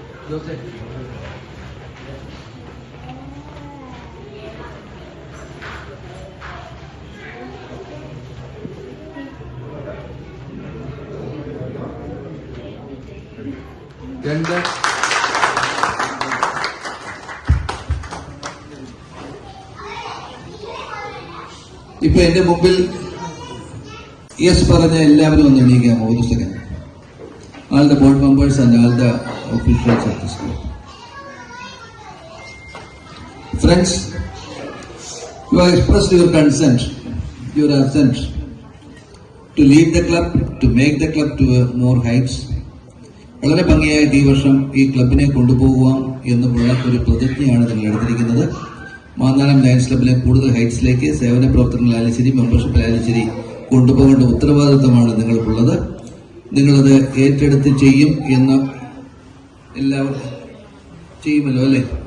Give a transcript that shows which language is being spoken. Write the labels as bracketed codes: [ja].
[ml] ജോസേ, രണ്ട് ഇപ്പൊ എന്റെ മുമ്പിൽ യെസ് പറഞ്ഞ എല്ലാവരും ഒന്ന് എണീക്കാമോ? ഒരു second. [en] All the board members and all the officials of the school. Friends, you have expressed your consent, your assent to leave the club, to make the club to more heights. [ml] വളരെ ഭംഗിയായിട്ട് ഈ വർഷം ഈ ക്ലബിനെ കൊണ്ടുപോകാം എന്നുള്ള ഒരു പ്രതിജ്ഞയാണ് നിങ്ങൾ എടുത്തിരിക്കുന്നത്. മാന്നാനം ലയൺസ് ക്ലബിലെ കൂടുതൽ ഹൈറ്റ്സിലേക്ക് സേവന പ്രവർത്തനങ്ങളായാലും ശരി, മെമ്പർഷിപ്പിലായാലും ശരി കൊണ്ടുപോകേണ്ട ഉത്തരവാദിത്തമാണ് നിങ്ങൾക്കുള്ളത്. നിങ്ങളത് ഏറ്റെടുത്ത് ചെയ്യും എന്ന് എല്ലാവരും ചെയ്യുമല്ലോ അല്ലേ?